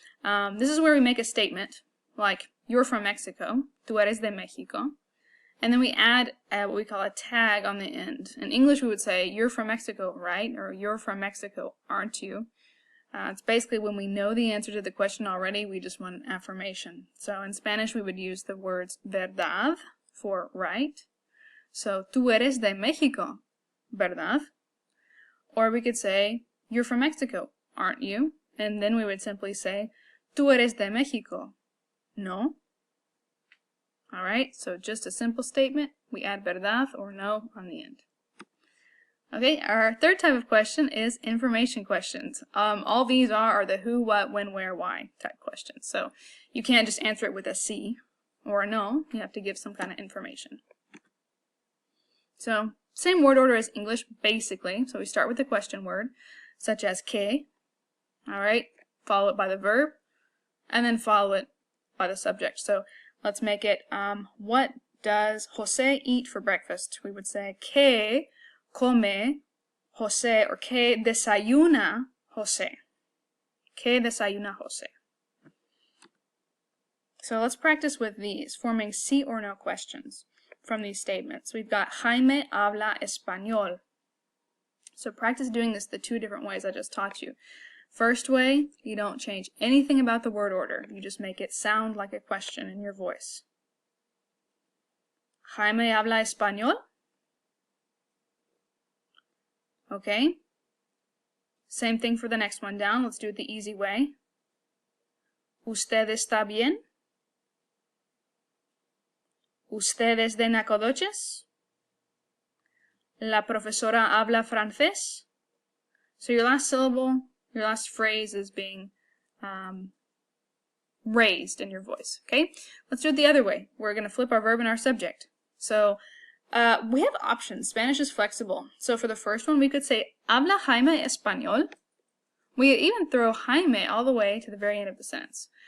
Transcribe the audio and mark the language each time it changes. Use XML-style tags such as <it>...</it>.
<en>This is where we make a statement, like, you're from Mexico,</en> <es>tú eres de México,</es> <en>and then we add what we call a tag on the end. In English we would say, you're from Mexico, right? Or you're from Mexico, aren't you? It's basically when we know the answer to the question already, we just want an affirmation. So in Spanish we would use the words verdad for right.</en> <es>So, tú eres de México, ¿verdad?</es> <en>Or we could say, you're from Mexico, aren't you? And then we would simply say,</en> <es>tú eres de México, ¿no?</es> <en>Alright, so just a simple statement, we add verdad or no on the end. Okay, our third type of question is information questions. All these are the who, what, when, where, why type questions. So you can't just answer it with a sí or a no, you have to give some kind of information. So, same word order as English, basically. So we start with the question word, such as que, alright, follow it by the verb, and then follow it by the subject. So, let's make it, what does Jose eat for breakfast? We would say,</en> <es>que come Jose,</es> <en>or</en> <es>que desayuna Jose. Que desayuna Jose.</es> <en>So let's practice with these, forming sí or no questions from these statements. We've got</en> <es>Jaime habla español.</es> <en>So practice doing this the two different ways I just taught you. First way, you don't change anything about the word order. You just make it sound like a question in your voice.</en> <es>Jaime habla español.</es> <en>Okay. Same thing for the next one down. Let's do it the easy way.</en> <es>¿Usted está bien? ¿Usted es de Nacogdoches? ¿La profesora habla francés?</es> <en>So your last syllable, your last phrase is being raised in your voice. Okay? Let's do it the other way. We're going to flip our verb and our subject. So we have options. Spanish is flexible. So for the first one, we could say,</en> <es>habla Jaime español.</es> <en>We could even throw Jaime all the way to the very end of the sentence.</en>